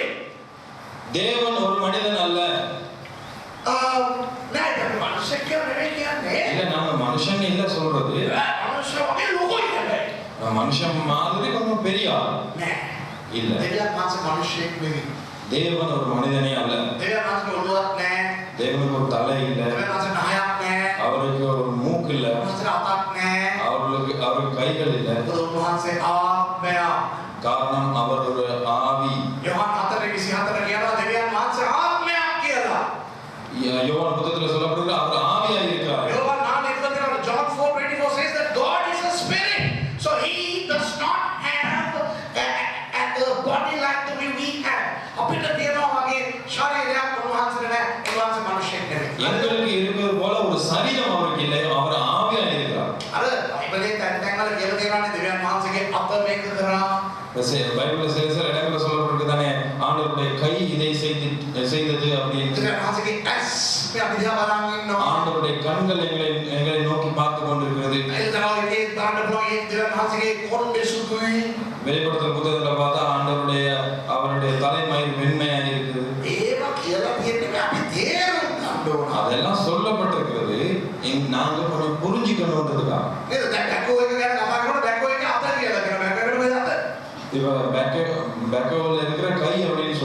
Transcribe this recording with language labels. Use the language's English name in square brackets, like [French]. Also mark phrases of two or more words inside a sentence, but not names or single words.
[Tamil] தேவன் ஒரு மனிதன் அல்ல. [Sinhala] නෑ ඒක මිනිසෙක් නෙවෙයි කියන්නේ. [Tamil] இல்ல நாம மனுஷன் இல்ல சொல்றது. [Sinhala] මිනිස්සු වගේ ලොකුයි කියන්නේ. [Tamil] மனுஷன் மாதிரி கொஞ்சம் பெரிய ஆள். [Sinhala] නෑ. [Tamil] இல்ல. [Sinhala] දෙවියන් වහන්සේ මිනිසෙක් නෙවෙයි. [Tamil] தேவன் ஒரு மனிதனே அல்ல. [Sinhala] දෙවියන් වහන්සේ ඔළුවක් නෑ. [Tamil] தேவனுக்கு ஒரு தலை இல்ல. [Sinhala] දෙවියන් වහන්සේ නහයක් නෑ. [Tamil] அவருக்கு ஒரு மூக்கு இல்ல. [Sinhala] වහන්සේ අතක් නෑ. [Tamil] அவருக்கு கைகள் இல்ல. [Sinhala] වහන්සේ ආත්මයක්. [Tamil] காரணம் அவர் ஒரு ஆவி. [Sinhala] யோவான் 4:24 කියනවා දෙවියන් වහන්සේ ආත්මයක් කියලා. [Tamil] யோவான் புத்தகத்துல சொல்லப்படுகிறது அவர் ஆவியா இருக்கிறார். [English] யோவான் 4:24 John 4:24 says that God is a spirit. So he does not have a body like the way we have. [Sinhala] අපිට තියෙනවා වගේ ශරීරයක් උන්වහන්සේට නැහැ. උන්වහන්සේ මිනිසෙක් නෙවෙයි. [Tamil] எங்களுக்கு இருக்கிறது போல ஒரு சரீரம் அவருக்கு இல்லை. அவர் ஆவியா இருக்கிறார். [Sinhala] අර බයිබලේ තැන් වල කියලා තියෙනවානේ දෙවියන් වහන්සේගේ අත මේක කරා. [Tamil] பைபிள்ல சில இடங்கள்ல சொல்லப்பட்டிருக்கு தானே ஆண்டவருடைய கை இதை செய்தது அப்படின்னு. [Sinhala] දෙවියන් වහන්සේගේ ඇස් මේ අපි දිහා බලන් ඉන්නවා. [Tamil] ஆண்டவருடைய கண்கள் எங்களை நோக்கி பார்த்து கொண்டிருக்கிறது. [Sinhala] ඒ තමයි ඒ දාන්න පුළුවන් ඒ දෙවියන් වහන්සේගේ කොණ්ඩේ සුදුයි. [Tamil] வெளிப்படுத்தல் புத்தகத்துல பார்த்தா அவருடைய தலைமயிர் வெண்மையாக இருக்குது. [Sinhala] ඒව කියලා තියෙන්නේ අපි තේරුම් ගන්න ඕන. [Tamil] அதெல்லாம் சொல்லப்பட்டிருக்கிறது. நாங்க கொஞ்சம் புரிஞ்சுக்கணும்ன்றதுக்காக. [Sinhala] නේද? දැන් බැකෝ එක ගැන කතා කරනකොට බැකෝ එකේ අත කියලා කියන බැකෝ එකට මොකද අත? [Tamil] இப்ப பேக்கோல இருக்கிற கை அப்படின்னு